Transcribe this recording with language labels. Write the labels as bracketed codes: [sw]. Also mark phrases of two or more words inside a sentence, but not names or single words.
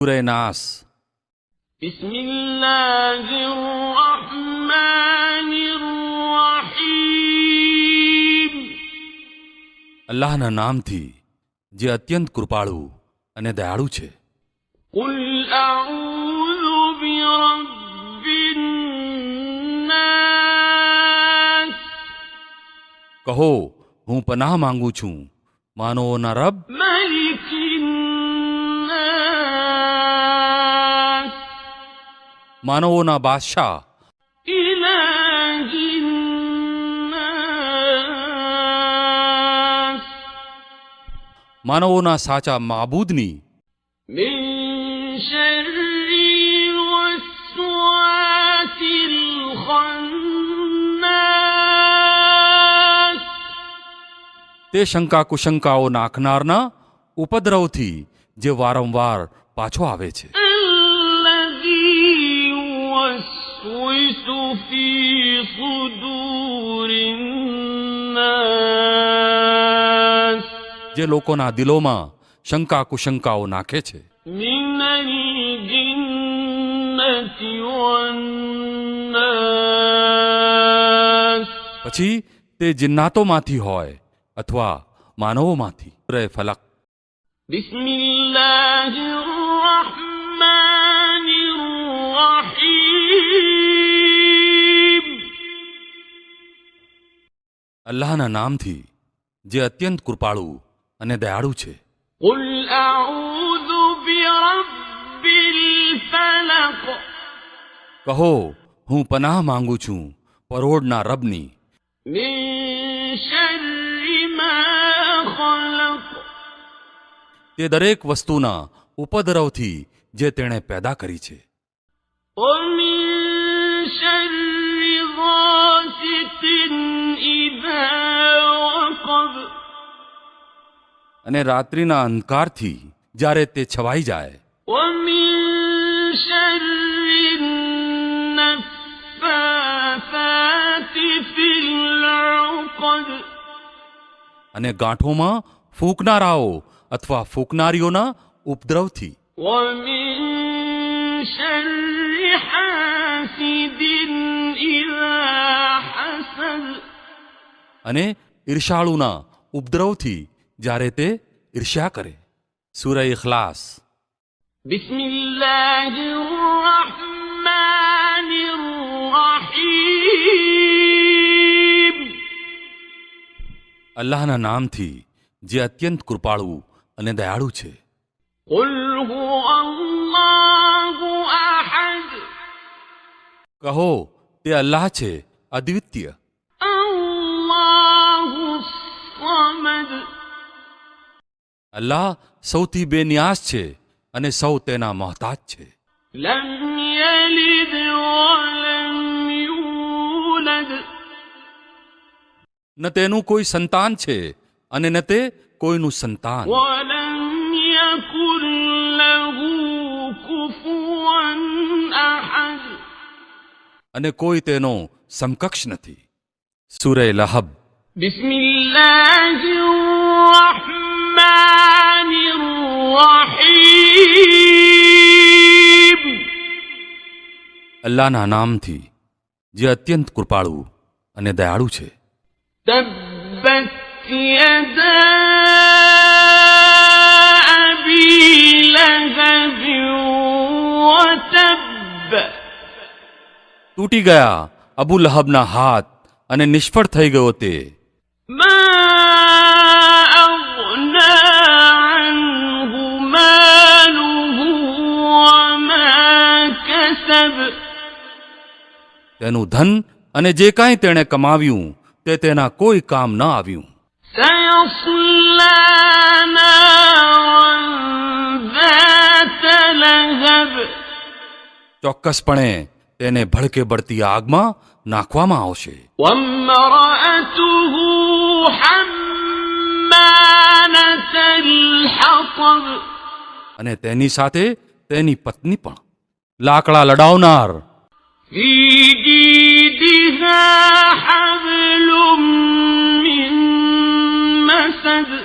[gu] સૂરે નાસ. અલ્લાહના નામથી જે અત્યંત કૃપાળુ અને દયાળુ છે. [ar] قُلْ أَعُوذُ بِرَبِّ النَّاسِ [gu] કહો, હું પનાહ માંગુ છું માનવોના રબ, [ar] مَلِكِ النَّاسِ [gu] માનવોના બાદશાહ, [ar] إِلَٰهِ النَّاسِ [gu] માનવોના સાચા માબૂદની, [ar] مِن شَرِّ الْوَسْوَاسِ الْخَنَّاسِ [gu] તે શંકા કુશંકાઓ નાખનારના ઉપદ્રવથી જે વારંવાર પાછો આવે છે. [ar] الَّذِي يُوَسْوِسُ فِي صُدُورِ النَّاسِ [gu] જે લોકોના દિલોમાં શંકા કુશંકાઓ નાખે છે. [ar] مِنَ الْجِنَّةِ وَالنَّاسِ [gu] પછી તે જિન્નાતોમાંથી હોય અથવા માનવોમાંથી. સૂરે ફલક. [ar] بسم الله الرحمن الرحيم [gu] અલ્લાહના નામથી જે અત્યંત કૃપાળુ અને દયાળુ છે. [ar] قل أعوذ برب الفلق [gu] કહો, હું પનાહ માંગુ છું પરોઢના રબની, [ar] من شر ما خلق [gu] તે દરેક વસ્તુના ઉપદ્રવથી જે તેણે પેદા કરી છે. [ar] ومن شر غاسق إذا وقب [gu] અને રાત્રિના અંધકારથી જ્યારે તે છવાઈ જાય. [ar] ومن شر النفاثات في العقد [gu] અને ગાંઠોમાં ફૂંકનારાઓ અથવા ફૂંકનારીઓના ઉપદ્રવથી. [ar] ومن شر حاسد إذا حسد [gu] અને ઈર્ષાળુના ઉપદ્રવથી જ્યારે તે ઈર્ષ્યા કરે. સૂરે ઇખલાસ. [ar] بسم الله الرحمن الرحيم [gu] અલ્લાહના નામથી જે અત્યંત કૃપાળુ અને દયાળુ છે. [ar] قل هو الله أحد [gu] કહો, તે અલ્લાહ છે અદ્વિતીય, [ar] الله الصمد [gu] અલ્લાહ સૌથી બેનિયાસ છે અને સૌ તેના મોહતાજ છે. [ar] لم يلد ولم يولد [gu] ન તેનું કોઈ સંતાન છે અને ન તે કોઈનું સંતાન, [ar] ولم يكن له كفوا أحد [gu] અને કોઈ તેનો સમકક્ષ નથી. સૂરે લહબ. [ar] بسم الله الرحمن الرحيم [gu] અલ્લાહના નામથી જે અત્યંત કૃપાળુ અને દયાળુ છે. [ar] تبت يدا أبي لهب وتب [gu] તૂટી ગયા અબુ લહબના હાથ અને નિષ્ફળ થઈ ગયો તે. [ar] ما أغنى عنه ماله وما كسب [gu] તેનું ધન અને જે કાંઈ તેણે કમાવ્યું તે તેના કોઈ કામ ન આવ્યું. [ar] سيصلى نارا ذات لهب [gu] ચોક્કસપણે તેને ભડકે બળતી આગમાં નાખવામાં આવશે. [ar] وامرأته حمالة الحطب [gu] અને તેની સાથે તેની પત્ની પણ લાકડા લડાવનાર, [ar] في جيدها حبل من مسد